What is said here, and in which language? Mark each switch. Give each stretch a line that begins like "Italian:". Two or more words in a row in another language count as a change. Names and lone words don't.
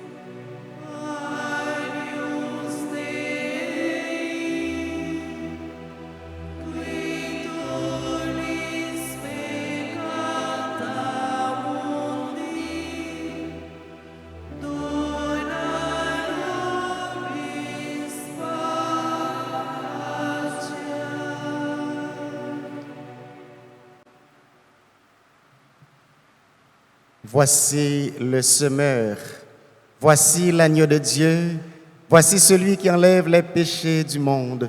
Latin: Agnus Dei, qui tollis peccata mundi, dona nobis
French: Voici le semeur, voici l'agneau de Dieu, voici celui qui enlève les péchés du monde.